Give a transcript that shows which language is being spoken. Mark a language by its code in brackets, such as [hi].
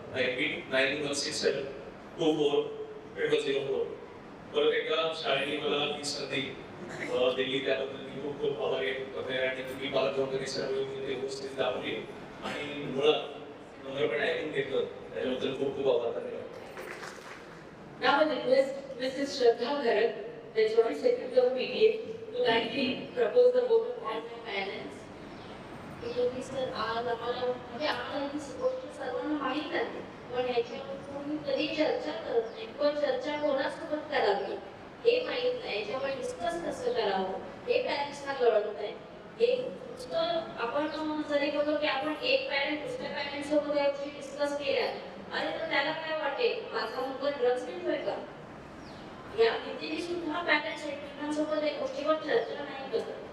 [mr] 9167 24 0004. परत एकदा शाळेने मला ही संधी दिली त्याबद्दल मी खूप खूप आभारी आहे आणि तुम्ही मला दोघांनी सर्व व्यवस्थित दाखवली आणि मुळात नंबर पण ऐकून घेतलं त्याच्याबद्दल खूप खूप आभार. धन्यवाद. [en] Now I request Mrs. Shraddha Bharat, the Joint Secretary of PTA, to kindly propose the vote of parents. [mr] Sir आज आम्हाला म्हणजे आम्हाला ही गोष्ट सर्वांना माहीत आहे, पण याच्यावर कोणी कधी चर्चा करत नाही किंवा चर्चा कोणासोबत करावी हे माहीत नाही. याच्यावर डिस्कस कसं करावं हे पॅरेंट्सना कळत नाही. हे नुसतं आपण जरी बघतो की आपण एक पॅरेंट दुसऱ्या पॅरेंट सोबत या गोष्टी डिस्कस केल्या, अरे तर त्याला काय वाटेल माझा मुलगा ड्रग्स घेतोय का, या भीतीने सुद्धा पॅरेंट्स एकमेकांसोबत या गोष्टीवर चर्चा नाही करत.